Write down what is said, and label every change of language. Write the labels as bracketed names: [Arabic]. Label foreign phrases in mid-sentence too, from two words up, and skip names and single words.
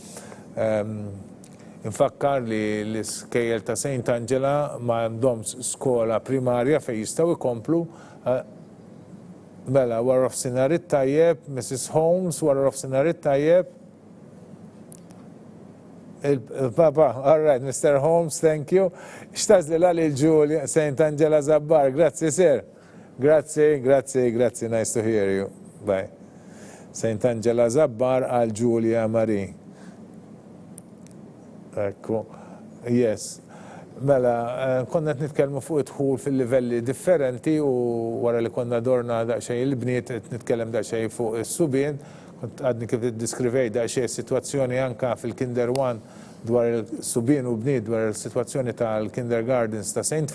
[Maltese] Infakkar li l-iskejjel ta' St. Angela ma għandhomx skola primarja fejn jistgħu jkomplu. Mela, wara f'sinar it-tajjeb, Mrs. Holmes, wara f'sinar it-tajjeb. Papa, [English] all right, Mr. Holmes, thank you. [Maltese] X'tażlilha lil Julia St. Angela Zabbar, grazzi sir. Grazzi, [English] nice to hear you. Bye. [Maltese] St. Angela Zabbar għal Julia Marie. Ekku, yes. Mela, konna nitkellmu fuq id-dħul fil-livelli differenti u wara li konna dorna daqsxejn il-Bniet nitkellem daqsxejn fuq is-subien, kont għadni kif iddiskrivej daqsxejn is-sitwazzjoni anka fil-Kinder 1 dwar il-subien u Bniet dwar il-sitwazzjoni tal-kindergardens ta' St.